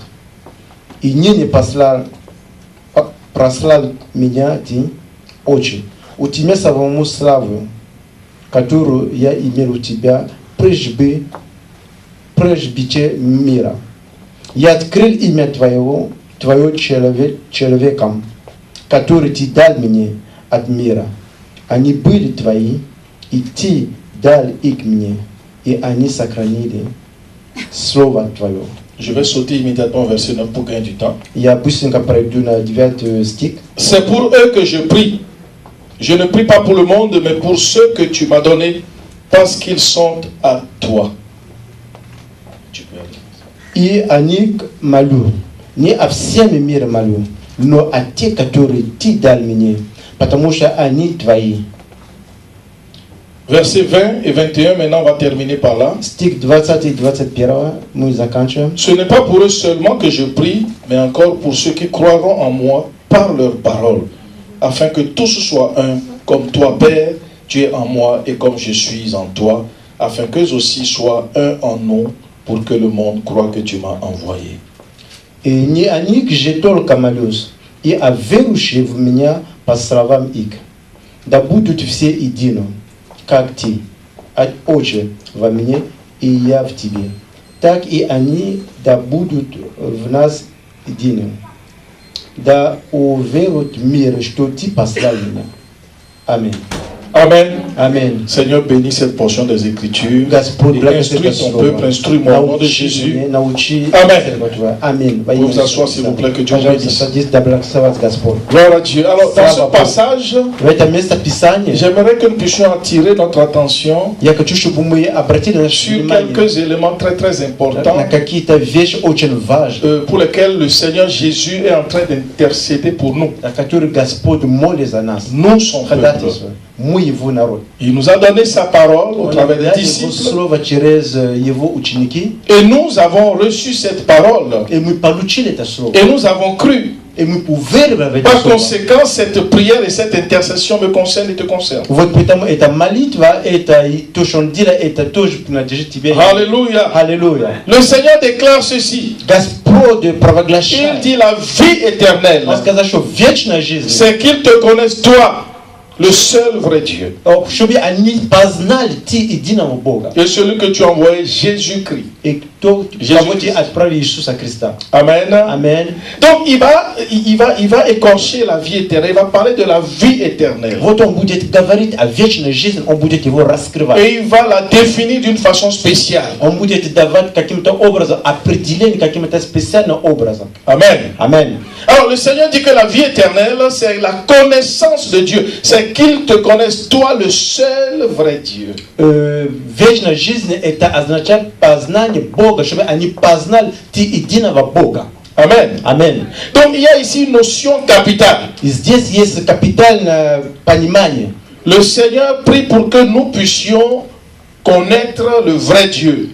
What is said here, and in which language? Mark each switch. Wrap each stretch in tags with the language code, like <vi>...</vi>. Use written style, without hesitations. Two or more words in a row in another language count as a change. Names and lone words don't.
<ru>И ныне прославил меня Ты, Отче, у Тебя самому славу, которую я имел у Тебя прежде мира. Я открыл имя Твое человеком, который Ты дал мне от мира. Они были Твои, и Ты дал их мне, и они сохранили Слово Твое».</ru> <fr>Je vais sauter immédiatement au verset 9 pour gagner du temps.</fr> <ru>Я быстренько пройду на 9 стих.</ru> <fr>C'est pour eux que je prie. Je ne prie pas pour le monde, mais pour ceux que tu m'as donnés, parce qu'ils sont à toi. Tu peux aller.</fr> <ru>И они молю, не о всем мире молю, но о тех, которые Ты дал мне, потому что они Твои.</ru> <fr>Versets 20 et 21, maintenant on va terminer par là.</fr> <ru>Стих 20 и 21 мы заканчиваем.</ru> <fr>Ce n'est pas pour eux seulement que je prie, mais encore pour ceux qui croiront en moi par leur parole, afin que tous soient un, comme toi, Père, tu es en moi et comme je suis en toi, afin qu'eux aussi soient un en nous, pour que le monde croie que tu m'as envoyé.</fr> <ru>И не о них же только молюсь, и о верующих в меня по словам их. Да будут все едино, как Ты, Отче, во мне, и я в Тебе. Так и они да будут в нас едины. Да уверуют мир, что Ты послал меня. Аминь.</ru> <fr>Amen. Amen. Seigneur, bénis cette portion des Écritures.</fr> <ru>Господь,</ru> <fr>Et</fr> <ru>благослови</ru> <fr>instruis ton peuple, instruis-moi au nom de Jésus.</fr> <ru>Научи. Аминь.</ru> <fr>Vous vous asseoir, s'il vous plaît, que Dieu vous</fr> <ru>Пожалуйста,</ru> <fr>bénisse.</fr> <ru>садись, да благословит Господь.</ru> <fr>Gloire à Dieu. Alors, dans ce passage,</fr> <ru>В это место Писания</ru> <fr>j'aimerais que nous puissions attirer notre attention</fr> <ru>я хочу, чтобы мы обратили наше</ru> <fr>sur</fr> <ru>внимание</ru> <fr>quelques éléments très très importants</fr> <ru>на какие-то вещи очень важные,</ru> <fr>pour lesquels le Seigneur Jésus est en train d'intercéder pour nous.</fr> <ru>на которые Господь молит за нас.</ru> <fr>Nous, son peuple.</fr> <ru>Ходатайство. Мы Его народ.</ru> <fr>Il nous a donné sa parole au</fr> <ru>Он</ru> <fr>travers des</fr> <ru>дает Его</ru> <fr>disciples.</fr> <ru>Слово через Его ученики,</ru> <fr>Et nous avons reçu cette parole.</fr> <ru>и мы получили это Слово.</ru> <fr>Et nous avons cru.</fr> <ru>И мы уверены в это</ru> <fr>Par</fr> <ru>Слово.</ru> <fr>conséquent, cette prière et cette intercession me concernent et te concernent.</fr> <ru>Вот поэтому эта молитва, это и то, что Он делает, это тоже принадлежит Тебе.</ru> <fr>Alléluia.</fr> <ru>Аллилуйя.</ru> <fr>Le Seigneur déclare ceci.</fr> <ru>Господь провозглашает.</ru> <fr>Il dit la vie éternelle.</fr> <ru>Он сказал, что вечная жизнь,</ru> <fr>C'est qu'ils te connaissent toi, le seul vrai Dieu.</fr> <ru>чтобы они познали Ты единого Бога.</ru> <fr>Et celui que tu as envoyé, Jésus-Christ.</fr> <ru>И кто, кого Ты отправил Иисуса Христа.</ru> <fr>Amen. Amen. Donc il va écorcher la vie éternelle. Il va parler de la vie éternelle.</fr> <ru>Вот Он будет говорить о вечной жизни, Он будет его раскрывать.</ru> <fr>Et il va la définir d'une façon spéciale.</fr> <ru>Он будет давать каким-то образом определение, каким-то специальным образом.</ru> <fr>Amen. Amen. Alors le Seigneur dit que la vie éternelle, c'est la connaissance de Dieu. C'est qu'ils te connaissent, toi, le seul vrai Dieu.</fr> <ru>Вечная жизнь это означает познание Бога, чтобы они познали Ты единого Бога.</ru> <fr>Amen. Amen. Donc il y a ici une notion capitale.</fr> <ru>И здесь есть капитальное понимание.</ru> <fr>Le Seigneur prie pour que nous puissions connaître le vrai Dieu</fr>